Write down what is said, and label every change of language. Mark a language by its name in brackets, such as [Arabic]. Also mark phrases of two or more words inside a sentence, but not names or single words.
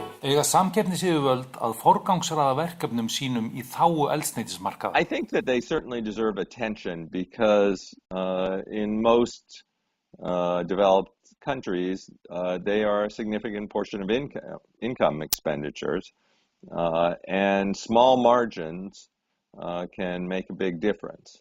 [Icelandic] Eiga samkeppnisyfirvöld að forgangsraða verkefnum sínum í þágu eldsneytismarkaða? [English] I think that they certainly deserve attention because in most developed countries, they are a significant portion of income expenditures, and small margins can make a big difference.